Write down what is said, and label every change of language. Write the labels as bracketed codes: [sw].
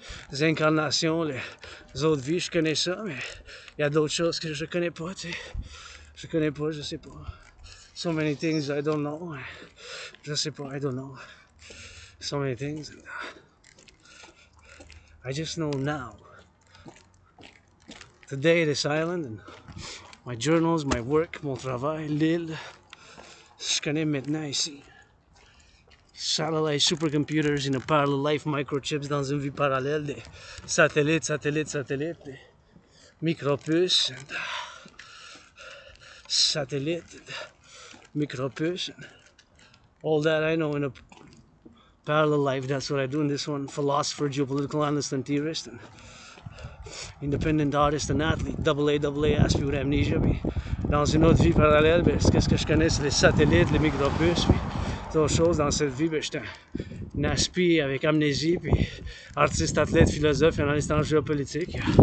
[fr] Les incarnations, les autres vies, je connais ça, mais il y a d'autres choses que je connais pas, tu sais. Je connais pas, je sais pas. [en] So many things I don't know. [fr] Je sais pas, [en] I don't know. So many things. And, I just know now. Today, this island, and my journals, my work, [fr] mon travail, l'île. Je connais maintenant ici. [en] Satellite supercomputers in a parallel life, microchips [fr] dans une vie parallèle, des satellites, des micropuces, [en] and, satellites, and micropuces, and all that I know in a parallel life. That's what I do in this one. Philosopher, geopolitical analyst, and theorist, and independent artist and athlete. Double A aspect with amnesia. [fr] Puis dans une autre vie parallèle, ce que je connais, c'est les satellites, les micropuces, puis d'autres choses. Dans cette vie, j'étais un aspi avec amnésie, puis artiste, athlète, philosophe, et analyste en géopolitique.